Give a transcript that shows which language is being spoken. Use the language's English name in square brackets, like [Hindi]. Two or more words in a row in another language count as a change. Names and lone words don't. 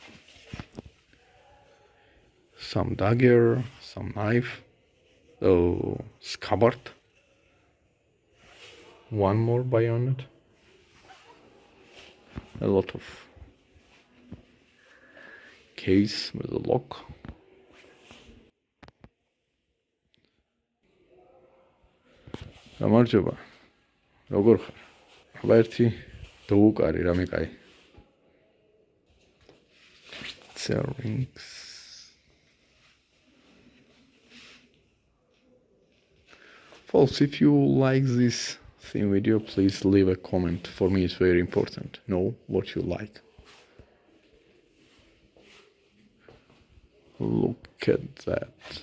[English] Some dagger, some knife, scabbard. One more bayonet. A lot of case with a lock. [Georgian] გამარჯობა. როგორ ხარ? აბა ერთი დაუკარი რამე კაი. [English] Rings. Folks, if you like this theme video, please leave a comment. For me, it's very important. Know what you like. Look at that.